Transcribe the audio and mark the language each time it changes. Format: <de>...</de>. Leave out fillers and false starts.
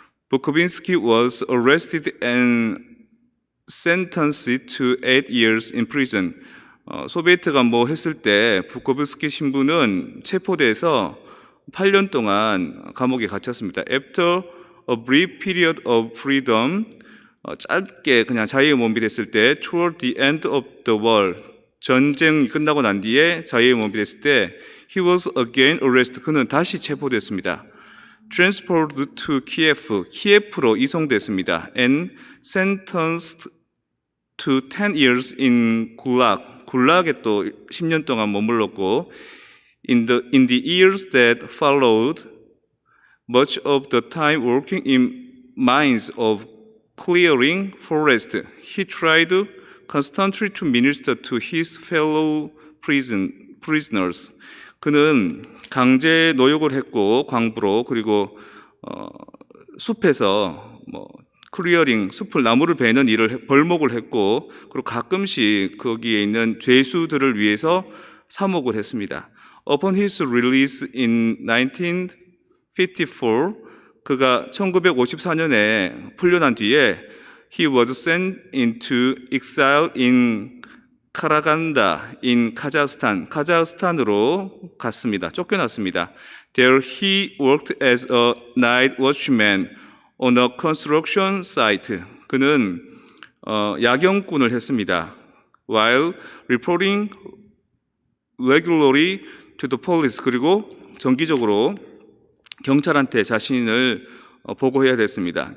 <en>Bukovinsky was arrested and sentenced to 8 years in prison.</en> <ko>소비에트가 뭐 했을 때 부코브스키 신부는 체포돼서 8년 동안 감옥에 갇혔습니다.</ko> <en>After a brief period of freedom, 짧게 그냥 자유의 몸이 됐을 때, toward the end of the war, 전쟁이 끝나고 난 뒤에 자유의 몸이 됐을 때, he was again arrested.</en> <ko>그는 다시 체포됐습니다.</ko> <en>Transported to Kiev, 키예프로 이송됐습니다. And sentenced to 10 years in Gulag, 굴락에 또 10년 동안 머물렀고, in the years that followed, much of the time working in mines of clearing forest, he tried constantly to minister to his fellow prisoners.</en> <ko>그는 강제 노역을 했고 광부로 그리고 숲에서 클리어링 숲을 나무를 베는 일을 벌목을 했고 그리고 가끔씩 거기에 있는 죄수들을 위해서 사목을 했습니다.</ko> <en>Upon his release in 1954, 그가 1954년에 풀려난 뒤에 he was sent into exile in 카라간다 in 카자흐스탄으로 갔습니다.</en> <ko>쫓겨났습니다.</ko> <en>There he worked as a night watchman on a construction site. 그는 야경꾼을 했습니다. while reporting regularly to the police.</en> <ko>그리고 정기적으로 경찰한테 자신을 보고해야 됐습니다.</ko>